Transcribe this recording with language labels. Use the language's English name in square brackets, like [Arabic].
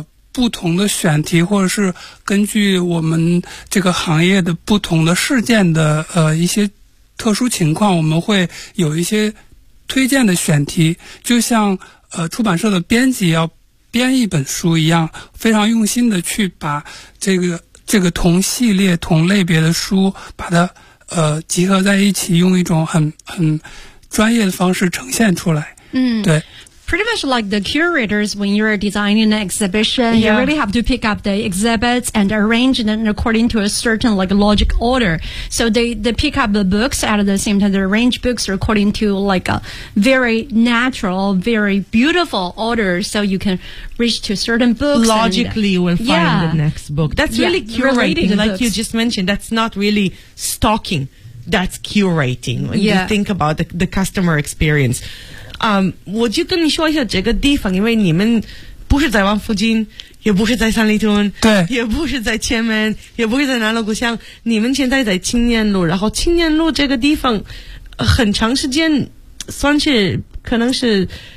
[Chinese] 不同的选题，或者是根据我们这个行业的不同的事件的一些特殊情况，我们会有一些推荐的选题，就像出版社的编辑要编一本书一样，非常用心的去把这个同系列同类别的书把它集合在一起，用一种很专业的方式呈现出来。嗯，对。 [English] Pretty much like the curators, when you're designing an exhibition, yeah. you really have to pick up the exhibits and arrange them according to a certain like logic order. So they pick up the books at the same time, they arrange books according to like a very natural, very beautiful order, so you can reach to certain books. Logically, and, we'll find yeah. the next book. That's really yeah, curating, like books. You just mentioned, that's not really stalking, that's curating. When yeah. you think about the customer experience. [Chinese] 我就跟你说一下这个地方，因为你们不是在王府井，也不是在三里屯，对，也不是在前门，也不是在南锣鼓巷，你们现在在青年路，然后青年路这个地方很长时间算是可能是